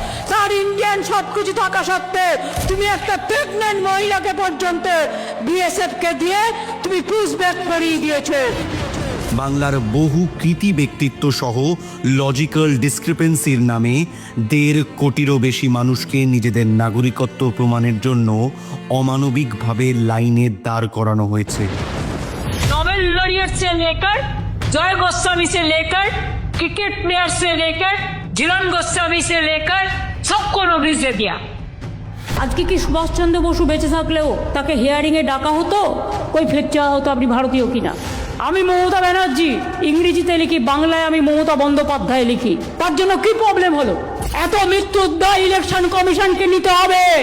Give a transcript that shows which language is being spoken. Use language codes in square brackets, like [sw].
[bn] তার ইন্ডিয়ান সবকিছু থাকা সত্ত্বেও তুমি একটা প্রেগনেন্ট মহিলাকে পর্যন্ত বিএসএফ কে দিয়ে তুমি পুশব্যাক করিয়ে দিয়েছো। বাংলার বহু কৃতি ব্যক্তিত্ব সহ লজিক্যাল ডিসক্রিপেন্সির নামে 1.5 কোটিরও বেশি মানুষকে নিজেদের নাগরিকত্ব প্রমাণের জন্য অমানবিকভাবে লাইনে দাঁড় করানো হয়েছে। [hi] नोबेल लॉरियट से लेकर जय गोस्वामी से लेकर क्रिकेट प्लेयर से लेकर झूलन गोस्वामी से लेकर सबको नोटिस दे दिया। [bn] আজকে কি সুভাষচন্দ্র বসু বেঁচে থাকলেও তাকে হিয়ারিং এ ডাকা হতো, কই ফেক চাওয়া হতো আপনি ভারতীয় কিনা? আমি মমতা ব্যানার্জি ইংরেজিতে লিখি, বাংলায় আমি মমতা বন্দ্যোপাধ্যায় লিখি, তার জন্য কি প্রবলেম হলো? এত মৃত্যুর দায় ইলেকশন কমিশনকে নিতে হবে।